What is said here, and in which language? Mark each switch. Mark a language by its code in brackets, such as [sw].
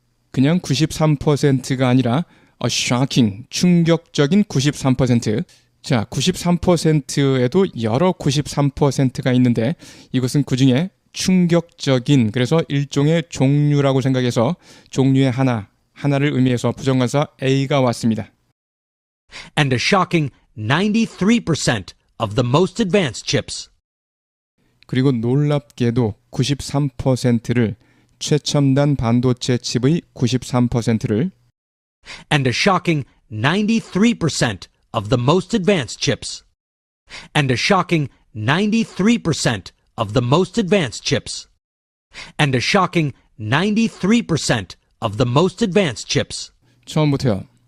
[ko] 그냥 93%가 아니라 [en] A shocking, [ko] 충격적인 93%. 자, 93%에도 여러 93%가 있는데 이것은 그중에 충격적인, 그래서 일종의 종류라고 생각해서 종류의 하나를 의미해서 부정관사 A가 왔습니다. [en] And a shocking 93% of the most advanced chips. [ko] 그리고 놀랍게도 93%를, 최첨단 반도체 칩의 93%를 [en] And a shocking 93% of the most advanced chips. And a shocking 93% of the most advanced chips. And a shocking 93% of the most advanced chips. [ko] 처음부터요.